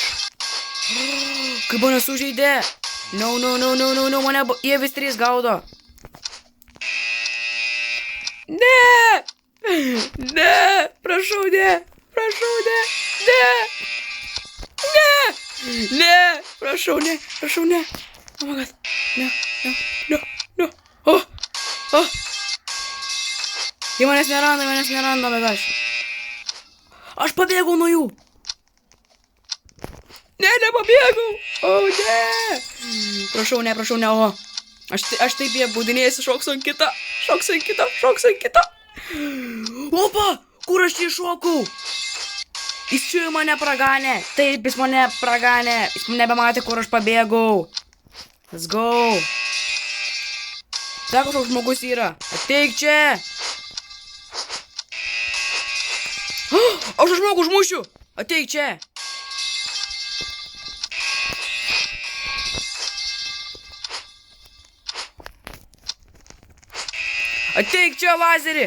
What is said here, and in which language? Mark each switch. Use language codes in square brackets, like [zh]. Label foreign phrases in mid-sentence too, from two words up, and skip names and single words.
[lt] Kaip mane sužeidė? No, mane jie vis 3 gaudo. Ne! Ne! Prašau, ne! Prašau, ne! Ne! Ne! Ne! Prašau, ne! Prašau, ne! [en] Oh my god! [lt] Ne! Oh! Oh! Jie manęs neranda, bet aš. Aš pabėgau nuo jų! Ne, nepabėgau! O, ne! Prašau, ne, o. Aš taip jie būdinėjasi, šoksiu ant kitą. Opa! Kur aš čia iššokau? Jis čia mane praganė. Taip, jis mane praganė. Jis nebematė, kur aš pabėgau. [en] Let's go. [lt] Dar kažkoks žmogus yra. Ateik čia. Aš žmogų užmušiu. Ateik čia. Ateik čia, lazerį!